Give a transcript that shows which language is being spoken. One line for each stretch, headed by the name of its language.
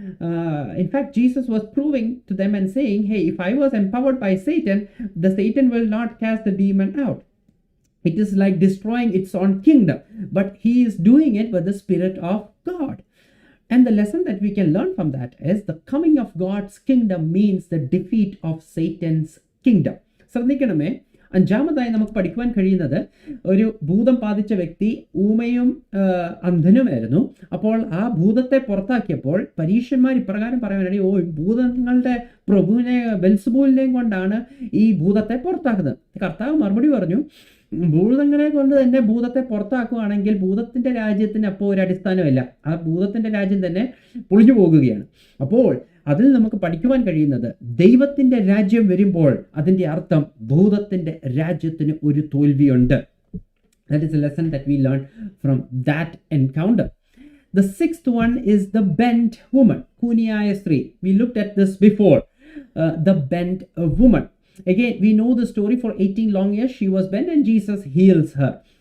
English: In fact, Jesus was proving to them and saying, hey, if I was empowered by Satan, the Satan will not cast the demon out. It is like destroying its own kingdom, but he is doing it with the Spirit of God. And the lesson that we can learn from that is the coming of God's kingdom means the defeat of Satan's kingdom.
Malayalam: ശ്രദ്ധിക്കണമേ, അഞ്ചാമതായി നമുക്ക് പഠിക്കുവാൻ കഴിയുന്നത്, ഒരു ഭൂതം ബാധിച്ച വ്യക്തി ഊമയും അന്ധനുമായിരുന്നു. അപ്പോൾ ആ ഭൂതത്തെ പുറത്താക്കിയപ്പോൾ പരീക്ഷന്മാർ ഇപ്രകാരം പറയാനായി, ഓ, ഭൂതങ്ങളുടെ പ്രഭുവിനെ ബെൽസബൂലിനെയും കൊണ്ടാണ് ഈ ഭൂതത്തെ പുറത്താക്കുന്നത്. കർത്താവ് മറുപടി പറഞ്ഞു, ഭൂതങ്ങളെ കൊണ്ട് തന്നെ ഭൂതത്തെ പുറത്താക്കുകയാണെങ്കിൽ ഭൂതത്തിന്റെ രാജ്യത്തിന് അപ്പോൾ ഒരു അടിസ്ഥാനമില്ല. ആ ഭൂതത്തിന്റെ രാജ്യം തന്നെ പൊളിഞ്ഞു പോകുകയാണ്. അപ്പോൾ അതിൽ നമുക്ക് പഠിക്കുവാൻ കഴിയുന്നത്, ദൈവത്തിന്റെ രാജ്യം വരുമ്പോൾ അതിന്റെ അർത്ഥം ഭൂതത്തിന്റെ രാജ്യത്തിന് ഒരു തോൽവിയുണ്ട്.
English: That is a lesson that we learned from that encounter. The sixth one is the bent woman, Kunias 3. We looked at this before. The bent woman. Again, we know the story. For 18 long years she was bent and Jesus heals her.